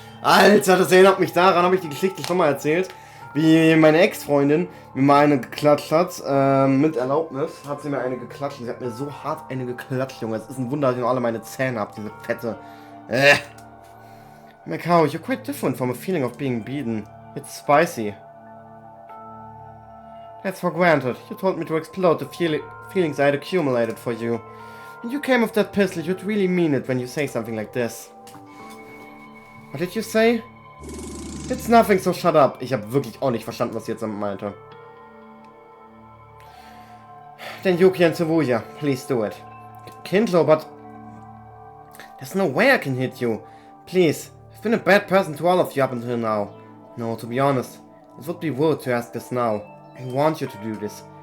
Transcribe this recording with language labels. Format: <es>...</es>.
<de>Alter, das erinnert mich daran, habe ich die Geschichte schon mal erzählt. Wie meine Ex-Freundin mir mal eine geklatscht hat. Mit Erlaubnis hat sie mir eine geklatscht. Sie hat mir so hart eine geklatscht, Junge. Es ist ein Wunder, dass ich noch alle meine Zähne habe, diese fette...</de> <en>Mekaru, you're quite different from a feeling of being beaten. It's spicy. That's for granted. You told me to explode the feelings I had accumulated for you. And you came with that pistol, you'd really mean it when you say something like this. What did you say? It's nothing, so shut up.</en> <de>Ich habe wirklich auch nicht verstanden, was sie jetzt meinte.</de> <en>Then Yuki and Tsubuya, please do it. Kindlo, but... There's no way I can hit you. Please, I've been a bad person to all of you up until now. No, to be honest, it would be rude to ask this now. I want you to do this.</en>